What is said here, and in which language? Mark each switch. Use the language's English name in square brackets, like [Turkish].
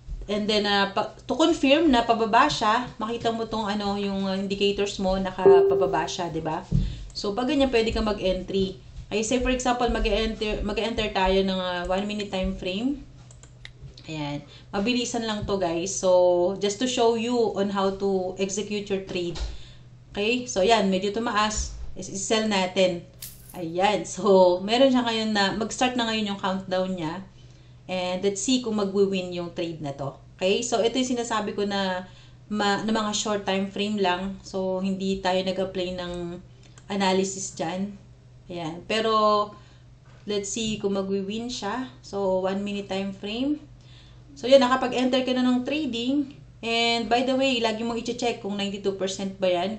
[Filipino] And then, [English] to confirm [Filipino] na pababa siya, makita mo tong yung indicators mo, nakapababa siya, diba? So, pag ganyan, pwede kang mag-entry. Ay, [English] say for example, [Filipino] mag-enter tayo ng 1 minute time frame. Ayan. Mabilisan lang to, guys. [English] So, just to show you on how to execute your trade. [Filipino] Okay? So, yan. Medyo tumaas. I-sell natin. Ayan. So, meron siya ngayon na, mag-start na ngayon yung countdown niya. [English] And let's see [Filipino] kung mag-win yung trade na to. Okay? So, ito yung sinasabi ko na mga [English] short time frame [Filipino] lang. So, hindi tayo nag-apply ng analysis dyan. Ayan. Pero, [English] let's see [Filipino] kung mag-win siya. So, 1 minute time frame. So, yan. Nakapag-enter ka na ng trading. [English] And, by the way, [Filipino] lagi mong i-check kung 92% ba yan.